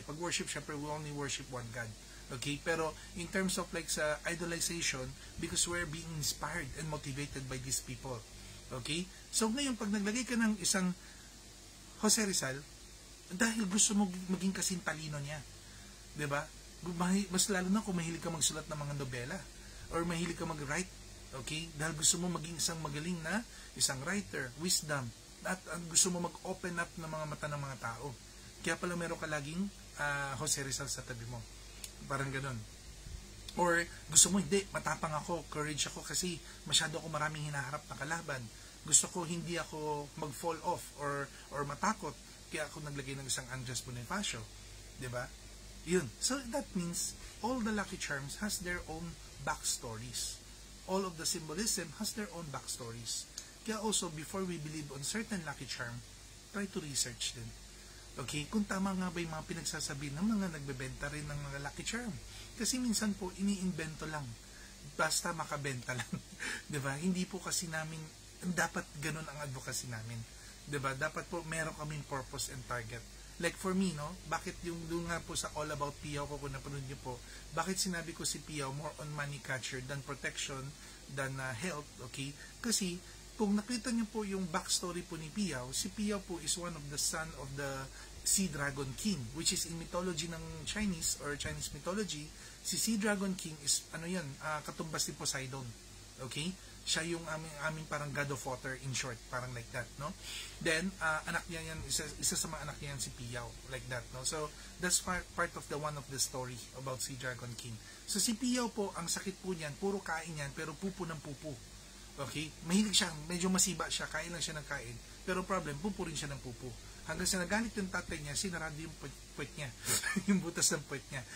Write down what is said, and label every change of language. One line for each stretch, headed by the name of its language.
English: Pag worship,
Filipino: syempre,
English: we only worship one God. Okay,
Filipino: pero
English: in terms of like sa idolization, because we're being inspired and motivated by these people. Okay?
Filipino: So ngayon, pag naglagay ka ng isang Jose Rizal, dahil gusto mo maging kasing talino niya. 'Di ba? Mas lalo na kung mahilig ka magsulat ng mga nobela or mahilig ka mag-write. Okay? Dahil gusto mo maging isang magaling na isang writer, wisdom, at gusto mo mag-open up ng mga mata ng mga tao. Kaya pala meron ka laging Jose Rizal sa tabi mo. Parang ganun. Or gusto mo, hindi, matapang ako, courage ako kasi masyado ako maraming hinaharap na kalaban. Gusto ko hindi ako mag-fall off or matakot. Kaya ako naglagay ng isang Andres Bonifacio. 'Di ba? Yun.
English: So that means all the Lucky Charms has their own backstories. All of the symbolism has their own backstories.
Filipino: Kaya
English: also, before we believe on certain Lucky Charm, try to research din.
Filipino: Okay, kung tama nga ba yung mga pinagsasabi ng mga nagbebenta rin ng mga Lucky Charm. Kasi minsan po, iniimbento lang. Basta makabenta lang. 'Di ba? Hindi po kasi namin, dapat ganun ang advocacy namin. 'Di ba? Dapat po meron kaming
English: purpose and target. Like for me, no?
Filipino: Bakit yung doon nga po sa All About Piyaw ko, kung napanood niyo po, bakit sinabi ko si Piyaw
English: more on money catcher than protection, than health,
Filipino: okay? Kasi, kung nakita niyo po yung backstory po ni Piyaw, si Piyaw po
English: is one of the son of the Sea Dragon King, which is in mythology
Filipino: ng Chinese or Chinese mythology, si Sea Dragon King is, katumbas ni Poseidon. Okay? Siya yung aming parang
English: God of Water in short,
Filipino: parang like that, no? Then, anak niya yan, isa sa mga anak niya yan si Piyaw,
English: like that,
Filipino: no?
English: So, that's part of the one of the story about Sea Dragon King.
Filipino: So, si Piyaw po, ang sakit po niyan, puro kain yan, pero pupo ng pupo. Okay? Mahilig siya, medyo masiba siya, kain lang siya ng kain. Pero problem, pupo rin siya ng pupo. Hanggang sa nagalit yung tatay niya, sinarado yung puwet niya, yung butas ng puwet niya.